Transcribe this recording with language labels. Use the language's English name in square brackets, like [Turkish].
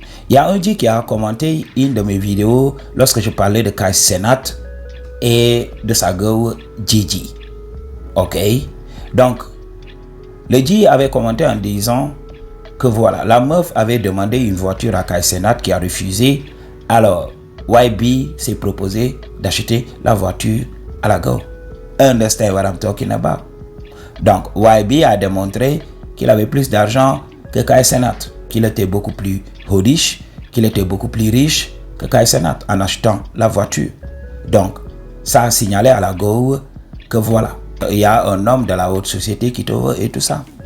[French] Il y a un dit qui a commenté une de mes vidéos lorsque je parlais de Kai Cenat et de sa girl Gigi. Ok? Donc, le G avait commenté en disant que voilà, la meuf avait demandé une voiture à Kai Cenat qui a refusé. Alors, YB s'est proposé d'acheter la voiture à la girl. [English] Understand what I'm talking about? [French] Donc, YB a démontré qu'il avait plus d'argent que Kai Cenat, qu'il était beaucoup plus riche, qu'il était beaucoup plus riche que Kai Cenat en achetant la voiture. Donc, ça a signalé à la girl que voilà, il y a un homme de la haute société qui te veut et tout ça.